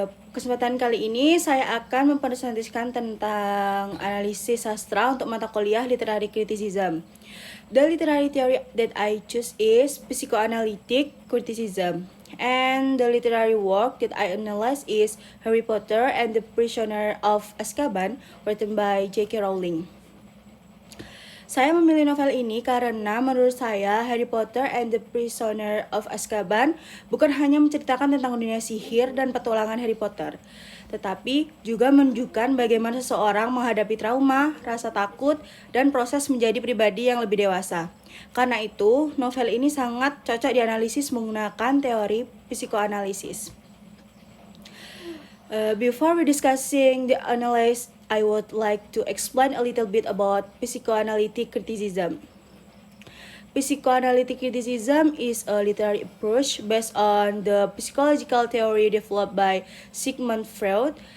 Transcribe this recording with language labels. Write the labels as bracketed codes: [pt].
[id] Kesempatan kali ini saya akan mempresentasikan tentang analisis sastra untuk mata kuliah Literary Criticism. [en] The literary theory that I choose is Psychoanalytic Criticism. And the literary work that I analyze is Harry Potter and the Prisoner of Azkaban, written by J.K. [id] Rowling. Saya memilih novel ini karena menurut saya Harry Potter and the Prisoner of Azkaban bukan hanya menceritakan tentang dunia sihir dan petualangan Harry Potter, tetapi juga menunjukkan bagaimana seseorang menghadapi trauma, rasa takut, dan proses menjadi pribadi yang lebih dewasa. Karena itu, novel ini sangat cocok dianalisis menggunakan teori psikoanalisis. [en] Before we discussing the analysis, I would like to explain a little bit about psychoanalytic criticism. Psychoanalytic criticism is a literary approach based on the psychological theory developed by Sigmund Freud.